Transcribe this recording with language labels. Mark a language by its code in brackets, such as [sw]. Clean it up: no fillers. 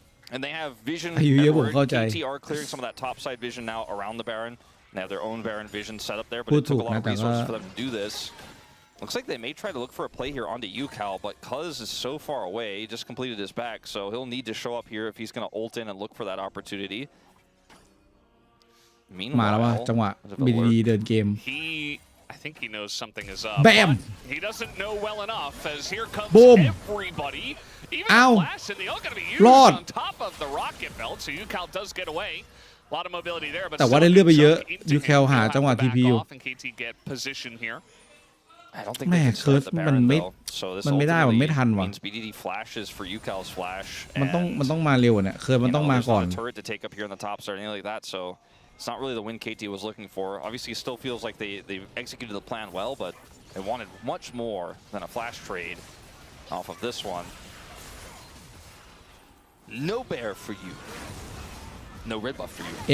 [en] And they have vision everywhere. KT are clearing some of that top side vision now around the Baron. They have their own Baron vision set up there, but it took a lot of resources for them to do this. Looks like they may try to look for a play here onto UCal, but Cuz is so far away. He just completed his back, so he'll need to show up here if he's going to ult in and look for that opportunity. [th] มาแล้วว่าจังหวะ BDD เดินเกม [en] I think he knows something is up. Bam! He doesn't know well enough as here comes Boom! Everybody. Even Ow! the flash, and they all going to be used on top of the rocket belt, so UCal does get away. A lot of mobility there, but [th] แต่ว่าได้เลือดไปเยอะ UCal หาจังหวะ TP อยู่ [en] KT get position here. I don't think they can start the Baron though. So this ultimately means BDD flashes for UCal's flash. [th] มันต้องมาเร็วเนี่ยคือมันต้องมาก่อน [en] There's not a turret to take up here on the top or anything like that, so it's not really the win KT was looking for. Obviously, it still feels like they executed the plan well, but they wanted much more than a flash trade off of this one. No bear for you. No red buff for you.